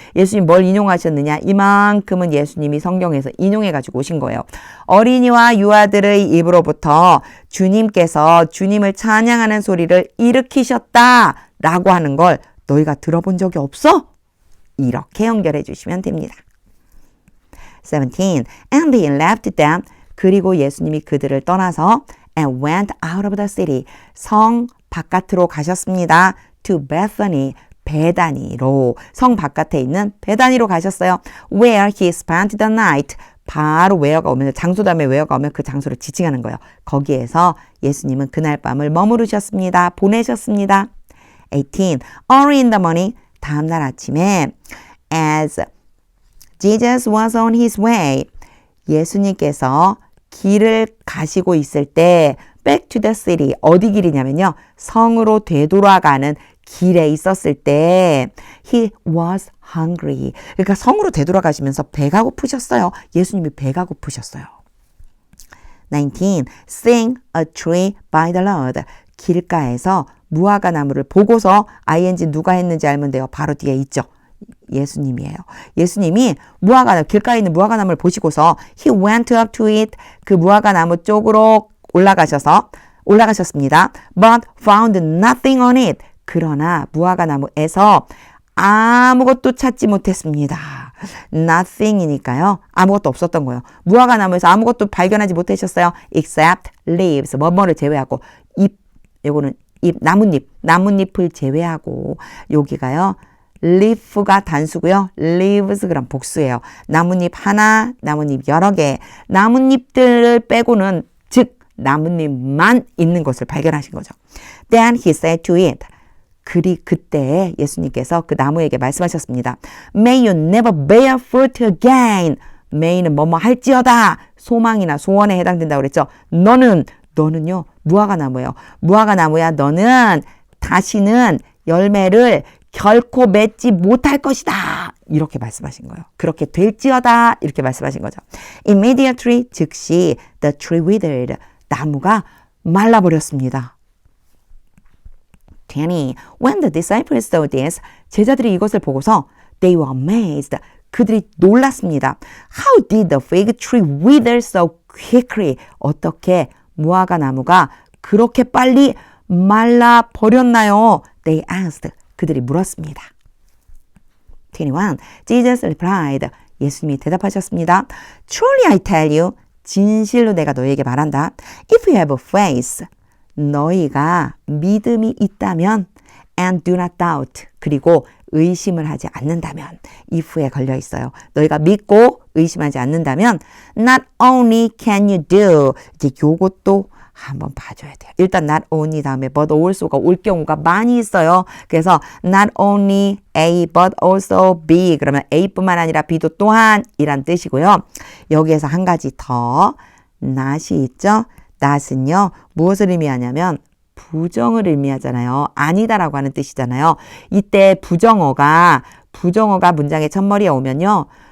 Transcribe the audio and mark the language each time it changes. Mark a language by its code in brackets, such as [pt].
[ko] 예수님 뭘 인용하셨느냐? 이만큼은 예수님이 성경에서 인용해가지고 오신 거예요. 어린이와 유아들의 입으로부터 주님께서 주님을 찬양하는 소리를 일으키셨다라고 하는 걸 너희가 들어본 적이 없어? 이렇게 연결해 주시면 됩니다. [en] 17. And he left them. [ko] 그리고 예수님이 그들을 떠나서 [en] and went out of the city. [ko] 성 바깥으로 가셨습니다. [en] to Bethany. [ko] 베다니로. 성 바깥에 있는 베다니로 가셨어요. [en] where he spent the night. [ko] 바로 where가 오면 장소 다음에 where가 오면 그 장소를 지칭하는 거예요. 거기에서 예수님은 그날 밤을 머무르셨습니다. 보내셨습니다. 18. [en] Early in the morning. [ko] 다음날 아침에 [en] as Jesus was on his way. [ko] 예수님께서 길을 가시고 있을 때 [en] back to the city. [ko] 어디 길이냐면요. 성으로 되돌아가는 길에 있었을 때 [en] he was hungry. [ko] 그러니까 성으로 되돌아가시면서 배가 고프셨어요. 예수님이 배가 고프셨어요. 19. [en] Seeing a tree by the road. [ko] 길가에서 무화과 나무를 보고서 ing 누가 했는지 알면 돼요. 바로 뒤에 있죠. 예수님이에요. 예수님이 길가에 있는 무화과 나무를 보시고서 [en] he went up to it. [ko] 그 무화과 나무 쪽으로 올라가셨습니다. [en] But found nothing on it. [ko] 그러나 무화과 나무에서 아무것도 찾지 못했습니다. nothing이니까요. 아무것도 없었던 거예요. 무화과 나무에서 아무것도 발견하지 못하셨어요. [en] except leaves. [ko] 뭐뭐를 제외하고 요거는 나뭇잎을 제외하고 여기가요. leaf가 단수고요. leaves 그럼 복수예요. 나뭇잎 하나, 나뭇잎 여러 개. 나뭇잎들을 빼고는 즉 나뭇잎만 있는 것을 발견하신 거죠. [en] Then he said to it. [ko] 그때 예수님께서 그 나무에게 말씀하셨습니다. [en] May you never bear fruit again. [ko] may는 뭐뭐 할지어다. 소망이나 소원에 해당된다고 그랬죠. 너는요. 무화과 나무예요. 무화과 나무야. 너는 다시는 열매를 결코 맺지 못할 것이다. 이렇게 말씀하신 거예요. 그렇게 될지어다. 이렇게 말씀하신 거죠. [en] Immediately [ko] 즉시 [en] the tree withered. [ko] 나무가 말라버렸습니다. 20. [en] When the disciples saw this, [ko] 제자들이 이것을 보고서 [en] they were amazed. [ko] 그들이 놀랐습니다. [en] How did the fig tree wither so quickly? [ko] 어떻게 무화과 나무가 그렇게 빨리 말라버렸나요? [en] They asked. [ko] 그들이 물었습니다. [en] 21. Jesus replied. [ko] 예수님이 대답하셨습니다. [en] Truly I tell you. [ko] 진실로 내가 너희에게 말한다. [en] If you have faith. [ko] 너희가 믿음이 있다면 [en] and do not doubt. [ko] 그리고 의심을 하지 않는다면 if에 걸려 있어요. 너희가 믿고 의심하지 않는다면 [en] not only can you do. [ko] 이제 요것도 한번 봐줘야 돼요. 일단 not only 다음에 but also가 올 경우가 많이 있어요. 그래서 [en] not only A but also B. [ko] 그러면 A뿐만 아니라 B도 또한 이란 뜻이고요. 여기에서 한 가지 더 not이 있죠. not은요. 무엇을 의미하냐면 부정을 의미하잖아요. 아니다라고 하는 뜻이잖아요. 이때 부정어가 문장의 첫머리에 오면요.